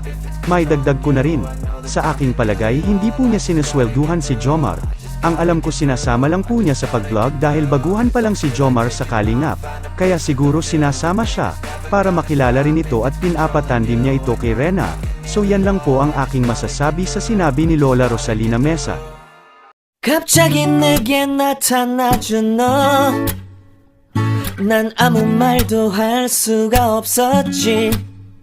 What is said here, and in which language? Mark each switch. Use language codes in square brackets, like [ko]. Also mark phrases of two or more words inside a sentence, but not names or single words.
[tl] May dagdag ko na rin, sa aking palagay hindi po niya sinuswelduhan si Jomar. Ang alam ko sinasama lang po niya sa pag-vlog dahil baguhan pa lang si Jomar sa Kalingap, kaya siguro sinasama siya, para makilala rin ito at pinapatan din niya ito kay Rena. So yan lang po ang aking masasabi sa sinabi ni Lola Rosalina Mesa. [ko] 갑자기 내게 나타나준 너, 난 아무 말도 할 수가 없었지.